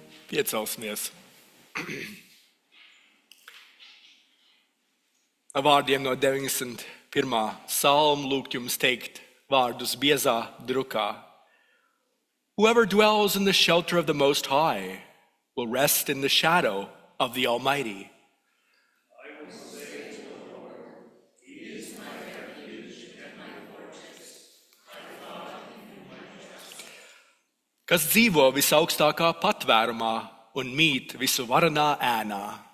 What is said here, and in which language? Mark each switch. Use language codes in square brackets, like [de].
[lv] Piecelsimies. Ar vārdiem no 91. Psalma lūgt jums teikt vārdus biezā drukā. [en] Whoever dwells in the shelter of the Most High will rest in the shadow of the Almighty. I will say to the Lord, He is my refuge and my fortress. I thought in Him my trust. [lv] Kas dzīvo visaugstākā patvērumā un mīt visu varanā ēnā.